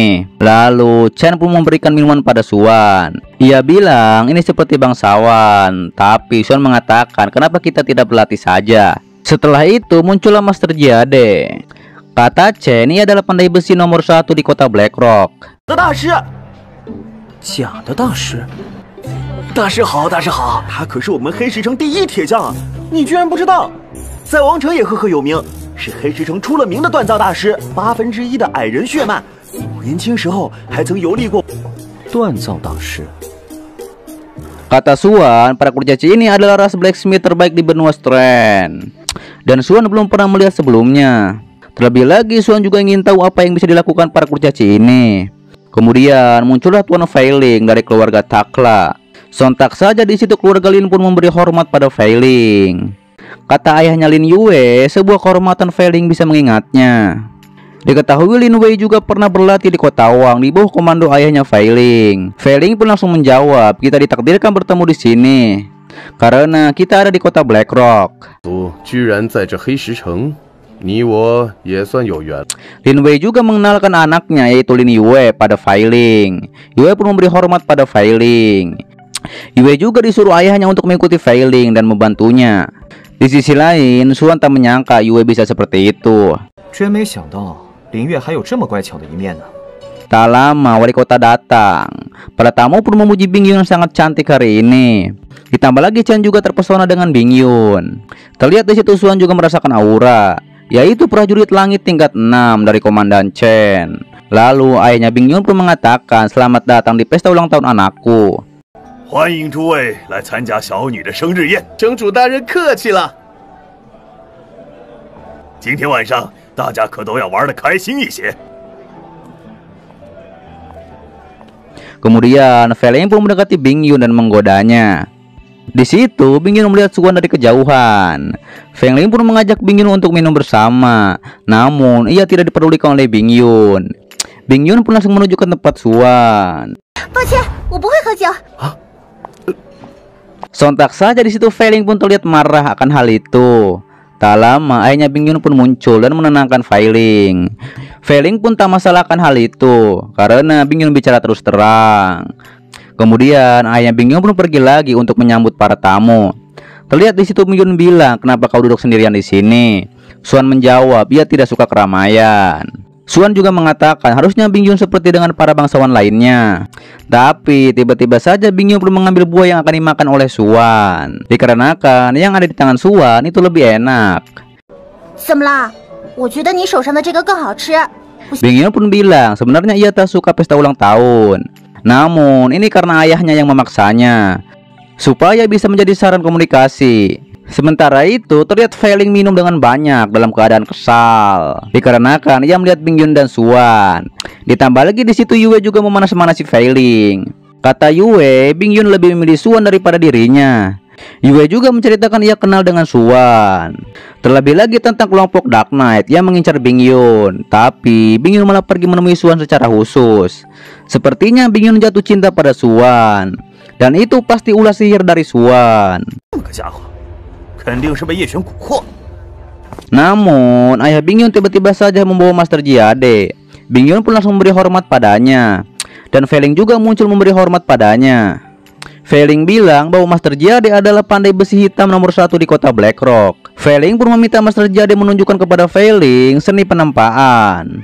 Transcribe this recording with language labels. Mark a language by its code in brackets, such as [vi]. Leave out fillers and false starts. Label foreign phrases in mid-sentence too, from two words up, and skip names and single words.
[id] Lalu Chen pun memberikan minuman pada Xuan. Ia bilang ini seperti bangsawan, tapi Xuan mengatakan kenapa kita tidak berlatih saja. Setelah itu muncullah Master Jade. Kata Chen, ia adalah pandai besi nomor 1 di kota Black Rock. [zh] 大师，假的大师，大师好，大师好，他可是我们黑石城第一铁匠啊！你居然不知道，在王城也赫赫有名，是黑石城出了名的锻造大师，1/8的矮人血脉，年轻时候还曾游历过。锻造大师。 [id] Kata Xuan, para kurcaci ini adalah ras blacksmith terbaik di benua Strand. Dan Xuan belum pernah melihat sebelumnya. Terlebih lagi Xuan juga ingin tahu apa yang bisa dilakukan para kurcaci ini. Kemudian muncullah Tuan Fei Ling dari keluarga Takla. Sontak saja di situ keluarga Lin pun memberi hormat pada Fei Ling. Kata ayahnya Lin Yue, sebuah kehormatan Fei Ling bisa mengingatnya. Diketahui Lin Wei juga pernah berlatih di kota Wang di bawah komando ayahnya Fei Ling. Fei Ling pun langsung menjawab, kita ditakdirkan bertemu di sini karena kita ada di kota Black Rock. [zh] 居然在这黑石城，你我也算有缘。 [id] Lin Wei juga mengenalkan anaknya yaitu Lin Yue pada Fei Ling. Yue pun memberi hormat pada Fei Ling. Yue juga disuruh ayahnya untuk mengikuti Fei Ling dan membantunya. Di sisi lain, Xuan tak menyangka Yue bisa seperti itu. [zh] 真没想到林月还有这么乖巧的一面呢。 [id] Tak lama wali kota datang. Para tamu pun memuji Bing Yun yang sangat cantik hari ini. Ditambah lagi Chen juga terpesona dengan Bing Yun. Terlihat di situ Xuan juga merasakan aura, yaitu prajurit langit tingkat 6 dari komandan Chen. Lalu ayahnya Bing Yun pun mengatakan selamat datang di pesta ulang tahun anakku. [zh] 欢迎诸位来参加小女的生日宴，城主大人客气了。今天晚上大家可都要玩得开心一些。 [id] Kemudian Fei Ling pun mendekati Bing Yun dan menggodanya. Di situ Bing Yun melihat Xuan dari kejauhan. Fei Ling pun mengajak Bing Yun untuk minum bersama. Namun ia tidak dipedulikan oleh Bing Yun. Bing Yun pun langsung menuju ke tempat Xuan. [zh] 抱歉，我不会喝酒。 [id] Sontak saja di situ Fei Ling pun terlihat marah akan hal itu. Tak lama ayahnya Bing Yun pun muncul dan menenangkan Fei Ling. Fei Ling pun tak masalah akan hal itu karena Bing Yun bicara terus terang. Kemudian ayahnya Bing Yun pun pergi lagi untuk menyambut para tamu. Terlihat di situ Bing Yun bilang, kenapa kau duduk sendirian di sini? Xuan menjawab, ia tidak suka keramaian. Xuan juga mengatakan harusnya Bing Yun seperti dengan para bangsawan lainnya. Tapi tiba-tiba saja Bing Yun belum mengambil buah yang akan dimakan oleh Xuan, dikarenakan yang ada di tangan Xuan itu lebih enak. [zh] 怎么啦？我觉得你手上的这个更好吃。 [id] Bing Yun pun bilang sebenarnya ia tak suka pesta ulang tahun. Namun ini karena ayahnya yang memaksanya supaya bisa menjadi saran komunikasi. Sementara itu terlihat Fei Ling minum dengan banyak dalam keadaan kesal dikarenakan ia melihat Bing Yun dan Xuan. Ditambah lagi di situ Yue juga memanas-manasi Fei Ling. Kata Yue, Bing Yun lebih memilih Xuan daripada dirinya. Yue juga menceritakan ia kenal dengan Xuan. Terlebih lagi tentang kelompok Dark Knight yang mengincar Bing Yun. Tapi Bing Yun malah pergi menemui Xuan secara khusus. Sepertinya Bing Yun jatuh cinta pada Xuan. Dan itu pasti ulah sihir dari Xuan. [zh] 这个家伙，肯定是被叶璇蛊惑。 [id] Namun ayah Bing Yun tiba-tiba saja membawa Master Jade. Bing Yun pun langsung memberi hormat padanya. Dan Fei Ling juga muncul memberi hormat padanya. Fei Ling bilang bahwa Master Jade adalah pandai besi hitam nomor 1 di kota Black Rock. Fei Ling pun meminta Master Jade menunjukkan kepada Fei Ling seni penempaan.